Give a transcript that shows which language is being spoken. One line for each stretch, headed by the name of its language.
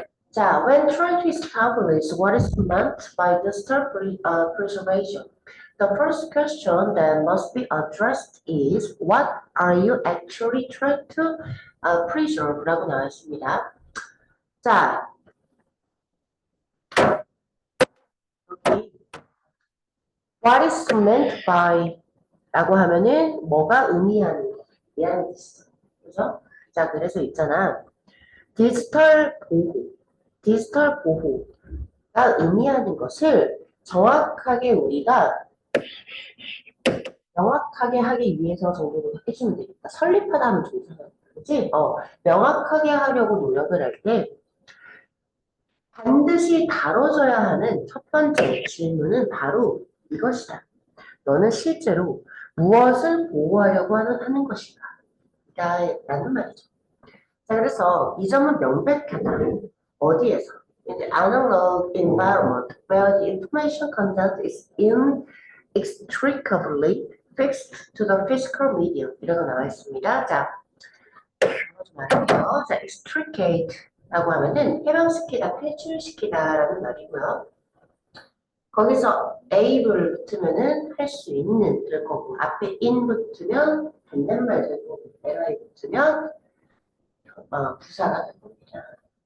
English: 자, when trying to establish what is meant by digital preservation, the first question that must be addressed is what are you actually trying to preserve?
Korean: 라고 나왔습니다. 자,
English: what is meant by
Korean: 라고 하면은 뭐가 의미하는 거, 이라는 뜻이죠. 그죠? 자, 그래서 있잖아. 디지털 보호가 의미하는 것을 정확하게 우리가 명확하게 하기 위해서 정도로 해주면 되겠다. 설립하다 하면 좋잖아. 그치? 명확하게 하려고 노력을 할 때 반드시 다뤄져야 하는 첫 번째 질문은 바로 이것이다. 너는 실제로 무엇을 보호하려고 하는 것인가? 라는 말이죠. 자, 그래서 이 점은 명백하다. 어디에서?
English: In the analog environment where the information content is inextricably fixed to the physical medium.
Korean: 이라고 나와 있습니다. 자, 좀 말할게요. 자, extricate라고 하면은 해방시키다, 퇴출시키다 라는 말이고요. 거기서 able 붙으면은 할 수 있는 될 거고, 앞에 in 붙으면 된다는 말 될 거고, li 붙으면 부사가 될 겁니다.